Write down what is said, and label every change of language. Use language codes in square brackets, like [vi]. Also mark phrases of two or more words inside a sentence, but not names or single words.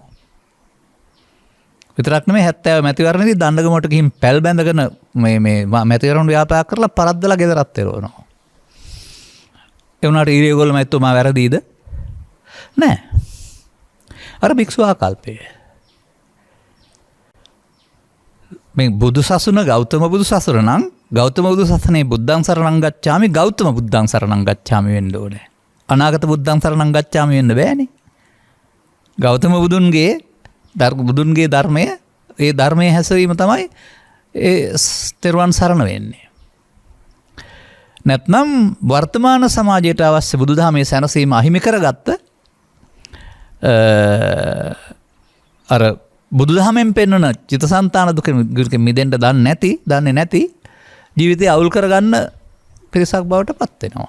[si] විතරක් නෙමෙයි 70 මැතිවරණයේදී දණ්ඩගමට ගිහින් පැල් බැඳගෙන මේ මැතිවරණ ව්‍යාපාර කරලා පරද්දලා ගෙදරත් එරවනවා. ඒ වුණාට ඊරියගොල්ල මැතිතුමා වැරදීද? නෑ. අර භික්ෂු ආකල්පය. මේ බුදු සසුන ගෞතම බුදු සසුන නම් ගෞතම බුදු සසුනේ [pi] බුද්ධං සරණං ගච්ඡාමි [si] ගෞතම [pi] බුද්ධං සරණං ගච්ඡාමි [si] වෙන්න ඕනේ. [pi] අනාගත බුද්ධං සරණං ගච්ඡාමි [si] වෙන්න බෑනේ. ගෞතම බුදුන්ගේ ධර්මය ඒ ධර්මයේ හැසිරීම තමයි ඒ තෙරුවන් සරණ වෙන්නේ. නැත්නම් වර්තමාන සමාජයට අවශ්‍ය බුදුදහමේ සැනසීම අහිමි කරගත්ත අර බුදුදහමෙන් පෙන්වන චිත්තසංතාන දුකෙන් මිදෙන්න දන්නේ නැති ජීවිතය අවුල් කරගන්න පිරිසක් බවට පත් වෙනවා.